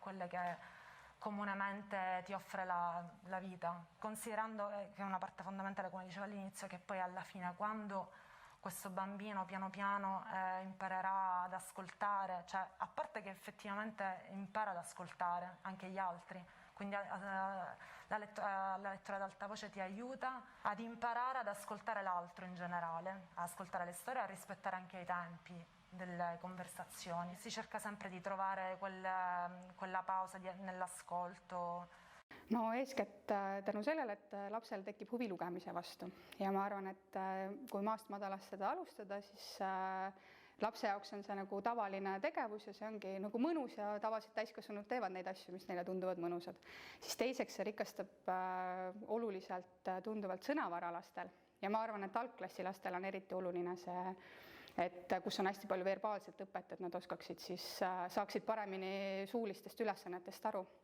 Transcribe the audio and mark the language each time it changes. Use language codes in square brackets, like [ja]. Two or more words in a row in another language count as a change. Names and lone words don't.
[it] quelle che comunemente ti offre la vita, considerando che è una parte fondamentale, come dicevo all'inizio, che poi alla fine quando questo bambino piano piano imparerà ad ascoltare, cioè a parte che effettivamente impara ad ascoltare anche gli altri, quindi la lettura ad alta voce ti aiuta ad imparare ad ascoltare l'altro in generale, ad ascoltare le storie e a rispettare anche i tempi delle conversazioni. Si cerca sempre di trovare quella pausa nell'ascolto. [et] No eeskätt tänu sellele, et lapsel tekib huvi lugemise vastu ja ma arvan, et kui maast madalast seda alustada, siis lapse jaoks on see nagu tavaline tegevus ja see ongi nagu mõnus ja tavaliselt täiskasvanud teevad neid asju, mis neile tunduvad mõnusad. Siis teiseks see rikastab oluliselt tunduvalt sõnavara lastel ja ma arvan, et algklassi lastel on eriti oluline see, et kus on hästi palju verbaalset õpet, et nad oskaksid siis, saaksid paremini suulistest ülesannetest aru.